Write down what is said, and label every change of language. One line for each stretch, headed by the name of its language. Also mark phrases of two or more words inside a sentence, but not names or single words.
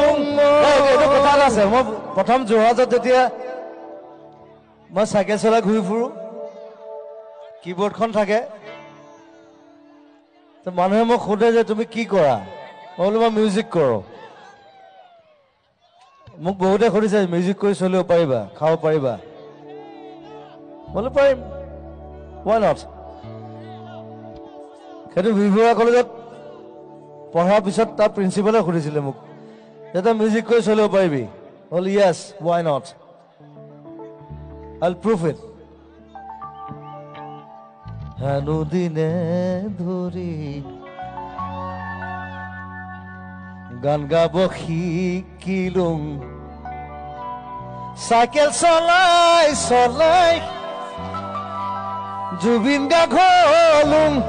Assamese: এইটো কথা এটা আছে, মই প্ৰথম যোৰহাটত যেতিয়া মই চাইকেল চলাই ঘূৰি ফুৰো, কিবৰ্ডখন থাকে, মানুহে মোক সোধে যে তুমি কি কৰা? মই বোলো মই মিউজিক কৰোঁ। মোক বহুতে সুধিছে মিউজিক কৰি চলিব পাৰিবা, খাব পাৰিবা? বোলো পাৰিম,
English: why not?
Assamese: সেইটো বিভুৱা কলেজত পঢ়াৰ পিছত তাৰ প্ৰিন্সিপালে সুধিছিলে মোক যে তই মিউজিক কৰি চলিব পাৰিবি? বোলো য়েছ,
English: why not? I'll prove it.
Assamese: হেনো দিনে ধৰি গান গাব শিকিলো, চাইকেল চলাই চলাই জুবিন গাৰ্গ হলো।